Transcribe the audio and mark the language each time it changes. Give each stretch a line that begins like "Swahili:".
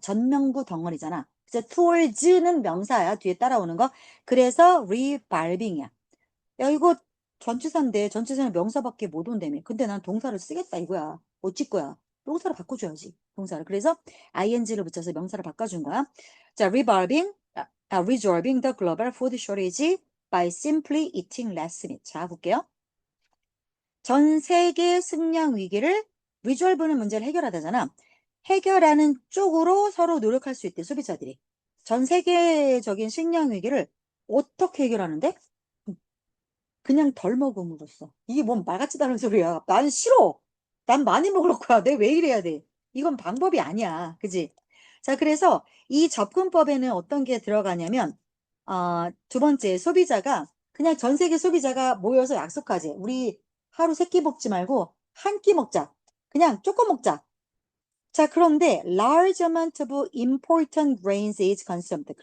Korean: 전명구 덩어리잖아. 그래서 towards는 명사야. 뒤에 따라오는 거. 그래서 revolving이야. 야, 이거 전치사인데 전치사는 명사밖에 못 온다며. 근데 난 동사를 쓰겠다 이거야. 어찌 거야? 동사를 바꿔줘야지. 동사를. 그래서 ing를 붙여서 명사를 바꿔준 거야.
English: 자, resolving the global food shortage by simply eating less meat.
Korean: 자, 볼게요. 전 세계 식량 위기를 resolve는 문제를 해결하다잖아. 해결하는 쪽으로 서로 노력할 수 있대, 소비자들이. 전 세계적인 식량 위기를 어떻게 해결하는데? 그냥 덜 먹음으로써. 이게 뭔 말 같지도 않은 소리야. 나는 싫어. 난 많이 먹을 거야. 내가 왜 이래야 돼? 이건 방법이 아니야. 그지? 자, 그래서 이 접근법에는 어떤 게 들어가냐면, 두 번째, 소비자가, 그냥 전 세계 소비자가 모여서 약속하지. 우리 하루 세 끼 먹지 말고 한 끼 먹자. 그냥 조금 먹자. 자, 그런데
English: large amount of important grains is consumed.